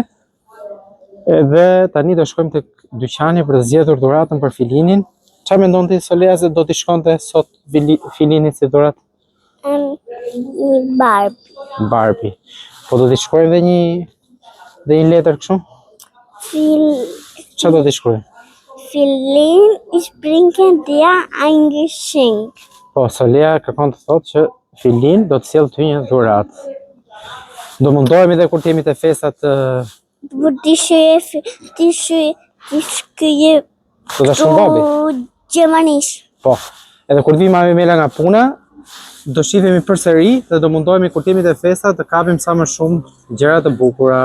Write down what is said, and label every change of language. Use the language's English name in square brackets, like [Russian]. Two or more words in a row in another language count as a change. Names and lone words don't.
[Albanian] Edhe tani do shkojmë tek dyqani për të zgjedhur dhuratën për Filinin. Çfarë mendon ti Solea se do t'i shkonte sot Filinit si dhuratë? Një Barbie. Po do t'i shkruajmë dhe një letër kështu? Çfarë do t'i shkruajmë? [German] Filin, ich bringe dir ein Geschenk. [Albanian] Po, Solea kërkon të thotë që Filin do të sjellë ty një dhuratë. Do mundohemi dhe kur t'jemi te festat Do t'i shkruaj do ta shkruaj babi? Gjermanisht. Po. Edhe kur vi mami Mela nga puna, do shihemi përsëri dhe do mundohemi kur t'jemi te festat të kapim sa më shumë gjëra të bukura.